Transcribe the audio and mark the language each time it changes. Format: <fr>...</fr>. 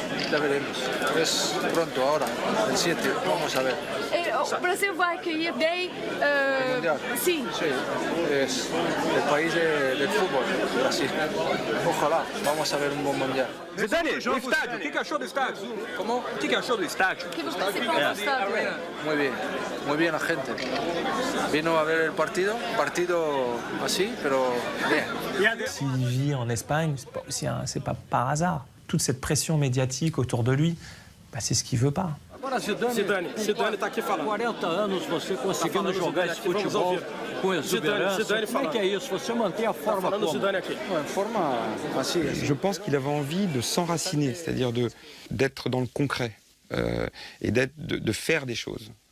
<es>Ya veremos. Es pronto ahora, el 7, vamos a ver.</es> <pt>O Brasil vai accueillir bem.</pt> <es>Sí. Es el país del fútbol, Brasil. Ojalá, vamos a ver</es> <pt>um bom mundial. Zidane, o estádio, o que achou do estádio? Como? O que achou do estádio? O que você pensou do estádio?</pt> <es>Muy bien la gente. Vino a ver el partido así, pero bien.</es> <fr>S'il vit en Espagne, c'est pas par hasard. Toute cette pression médiatique autour de lui, c'est ce qu'il veut pas.</fr> <pt>Zidane está aqui falando. 40 anos você conseguindo jogar esse futebol com exuberância. Como é que é isso? Você mantém a forma como?</pt> <fr>Je pense qu'il avait envie de s'enraciner, c'est-à-dire d'être dans le concret et de faire des choses.</fr>